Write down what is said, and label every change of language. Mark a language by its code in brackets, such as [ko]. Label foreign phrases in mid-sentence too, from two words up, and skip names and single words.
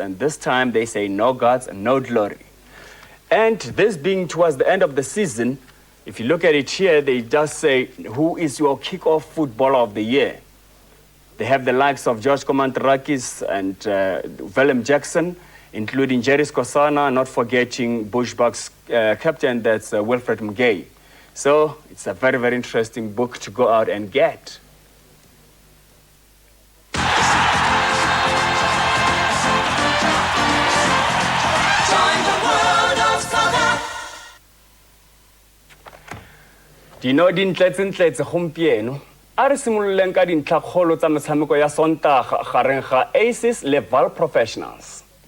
[en] And this time they say no gods, no glory. And this being towards the end of the season, if you look at it here, they just say, who is your kickoff footballer of the year? They have the likes of George Komantarakis and Willem Jackson, including Jerry Skosana, not forgetting Bushbuck's captain, that's Wilfred Mgay. So it's a very, very interesting book to go out and get. [tn] Dino dintletse gompieno a re simololeng ka dintlhakgolo tsa metshameko ya Sontaga gareng ga Aces le Val Professionals.